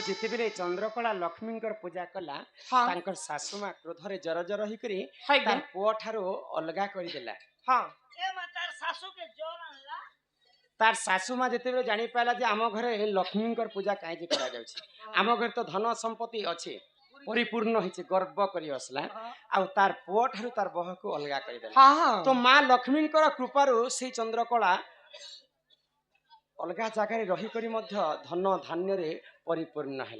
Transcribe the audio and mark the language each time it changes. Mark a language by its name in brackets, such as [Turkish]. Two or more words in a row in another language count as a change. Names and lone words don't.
[Odia] ଯେତେବେଳେ ଚନ୍ଦ୍ରକଳା ଲକ୍ଷ୍ମୀଙ୍କର ପୂଜା କଲା ହଁ ତାଙ୍କର ଶାଶୁ ମା କ୍ରୋଧରେ ଜର ଜର ହେଇକରି ହାଇଗେ ତାର ପୁଅ ଠାରୁ ଅଲଗା କରିଦେଲା। ହଁ ଏ ମା ତାର ଶାଶୁ के जोर आनला ତାର ଶାଶୁ ମା ଯେତେବେଳେ ଜାଣିପାରିଲା ଯେ ଆମ ଘରେ ଲକ୍ଷ୍ମୀଙ୍କର ପୂଜା କାହିଁକି କରାଯାଉଛି, ଆମ ଘରେ ତ ଧନ ସମ୍ପତ୍ତି ଅଛି ପରିପୂର୍ଣ୍ଣ ହେଇଛି, ଗର୍ବ କରି ବସିଲା ଆଉ ତାର ପୁଅ ଠାରୁ ତାର ବହକୁ ଅଲଗା କରିଦେଲା। ହଁ ତ ମା ଲକ୍ଷ୍ମୀଙ୍କର କୃପାରୁ ସେଇ ଚନ୍ଦ୍ରକଳା ଅଲଗା ଜାଗାରେ ରହିକରି ମଧ୍ୟ ଧନ ଧାନ୍ୟରେ ପରିପୂର୍ଣ୍ଣ ହେଲା।